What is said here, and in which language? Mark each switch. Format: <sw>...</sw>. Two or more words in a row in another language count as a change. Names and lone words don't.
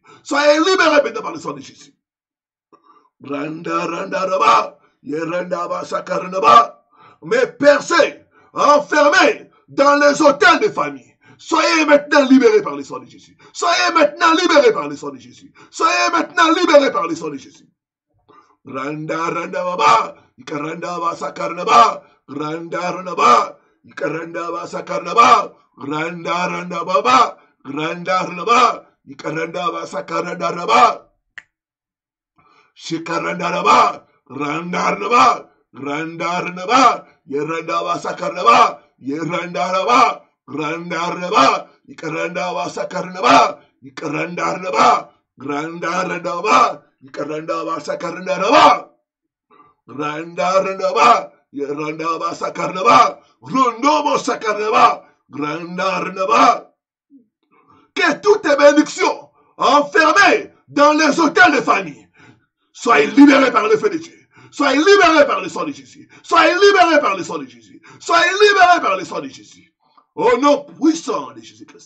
<fr>Soyez libérés maintenant par le sang de Jésus. Mes percées enfermées dans les hôtels de famille. Soyez maintenant libérés par le sang de Jésus. Soyez maintenant libérés par le sang de Jésus. Soyez maintenant libérés par le sang de Jésus. Randa randa baba, ikaranda ba sakarnaba, randa randa ba, ikaranda ba sakarnaba, randa randa baba, randa randa ba, ikaranda ba sakarnada ba, shikaranda ba, randa randa ba, randa randa ba, yeranda ba sakarnaba, yeranda ba, randa randa ba, ikaranda ba sakarnaba, ikaranda randa ba, randa randa ba. Ikaranda ba sakarna ba, randa randa ba, randa ba sakarna ba, rondo ba sakarna ba, randa randa ba. Que toutes tes bénédictions enfermées dans les hôtels de famille soient libérées par le feu de Dieu. Soyez libérés par le sang de Jésus. Soyez libérés par le sang de Jésus. Soyez libérés par le sang de Jésus. Au nom puissant de Jésus-Christ.</fr>